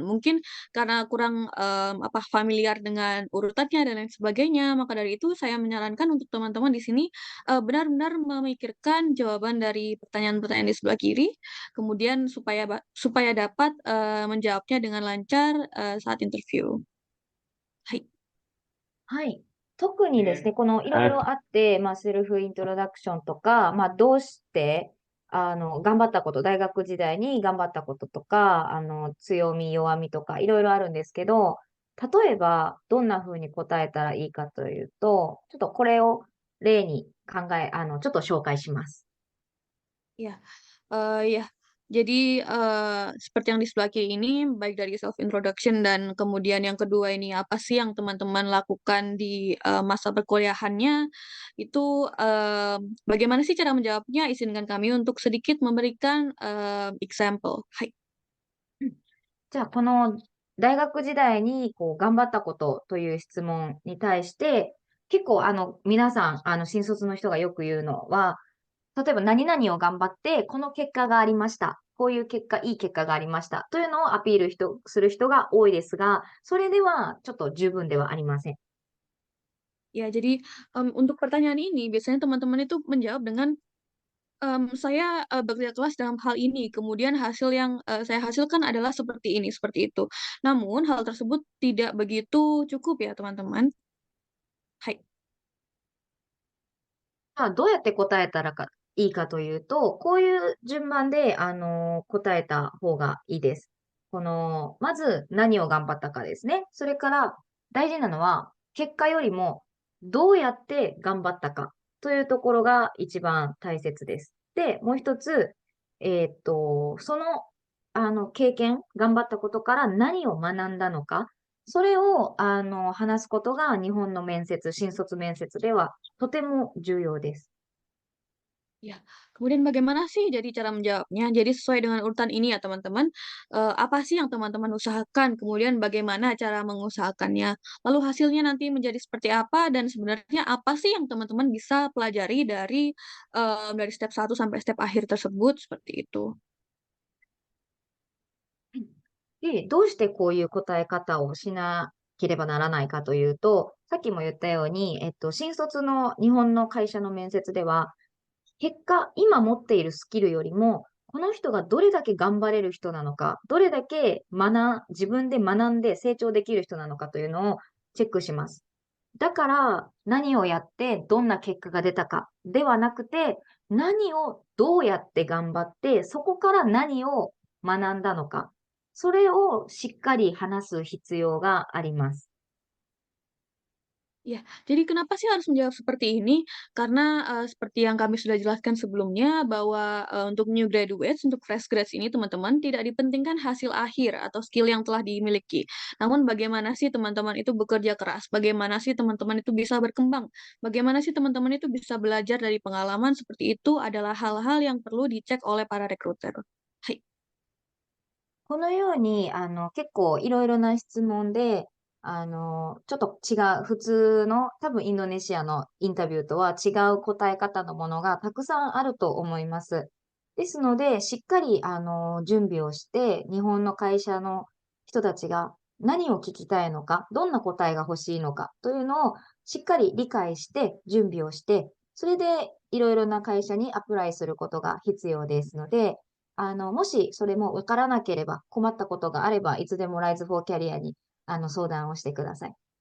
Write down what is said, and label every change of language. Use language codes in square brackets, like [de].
[id] Mungkin karena kurang familiar dengan urutannya dan lain sebagainya. Maka dari itu saya menyarankan untuk teman-teman di sini benar-benar memikirkan jawaban dari pertanyaan-pertanyaan di sebelah kiri, kemudian supaya dapat dapat menjawabnya dengan lancar saat interview. Hai. [ja] はい。特にですね、このいろいろあって、セルフイントロダクションとか、どうして、頑張ったこと、大学時代に頑張ったこととか、強み、弱みとか、いろいろあるんですけど、例えば、どんな風に答えたらいいかというと、ちょっとこれを例にちょっと紹介します。 [id] Ya, ya. Jadi, seperti yang di sebelah kiri ini, baik dari self introduction dan kemudian yang kedua ini, apa sih yang teman-teman lakukan di, masa perkuliahannya, itu, bagaimana sih cara menjawabnya? Izinkan kami untuk sedikit memberikan, example. Hai. [ja] じゃあ、この大学時代に頑張ったことという質問に対して、結構皆さん、新卒の人がよく言うのは、例えば何々を頑張って、この結果がありました。こういう結果、いい結果がありました。というのをアピールする人が多いですが、それではちょっと十分ではありません。 [id] Ya, jadi, untuk pertanyaan ini biasanya teman-teman itu menjawab dengan, "Saya, bekerja keras dalam hal ini, kemudian hasil yang, saya hasilkan adalah seperti ini," seperti itu. Namun hal tersebut tidak begitu cukup ya, teman-teman. Hai. [ja] どうやって答えたらいいかというと、こういう順番で、答えた方がいいです。まず何を頑張ったかですね。それから大事なのは、結果よりもどうやって頑張ったかというところが一番大切です。で、もう一つ、その、経験、頑張ったことから何を学んだのか、それを、話すことが日本の新卒面接ではとても重要です。 [id] Ya, kemudian bagaimana sih jadi cara menjawabnya? Jadi sesuai dengan urutan ini ya teman-teman, apa sih yang teman-teman usahakan, kemudian bagaimana cara mengusahakannya, lalu hasilnya nanti menjadi seperti apa, dan sebenarnya apa sih yang teman-teman bisa pelajari dari step 1 sampai step akhir tersebut, seperti itu. [ja] で、どうしてこういう答え方をしなければならないかというと、さっきも言ったように、新卒の日本の会社の面接では、結果、今持っているスキルよりも、この人がどれだけ頑張れる人なのか、どれだけ自分で学んで成長できる人なのかというのをチェックします。だから、何をやってどんな結果が出たかではなくて、何をどうやって頑張って、そこから何を学んだのか、それをしっかり話す必要があります。 [id] Ya, jadi kenapa sih harus menjawab seperti ini? Karena, seperti yang kami sudah jelaskan sebelumnya bahwa, untuk new graduates, untuk fresh grads ini teman-teman tidak dipentingkan hasil akhir atau skill yang telah dimiliki. Namun bagaimana sih teman-teman itu bekerja keras, bagaimana sih teman-teman itu bisa berkembang, bagaimana sih teman-teman itu bisa belajar dari pengalaman, seperti itu adalah hal-hal yang perlu dicek oleh para rekruter. Hai. [ja] このように、結構いろいろな質問で、ちょっと違う、普通の多分インドネシアのインタビューとは違う答え方のものがたくさんあると思います。ですので、しっかり、準備をして、日本の会社の人たちが何を聞きたいのか、どんな答えが欲しいのかというのをしっかり理解して、準備をして、それでいろいろな会社にアプライすることが必要ですので、もしそれもわからなければ、困ったことがあれば、いつでも Rise for Career に、相談をしてください。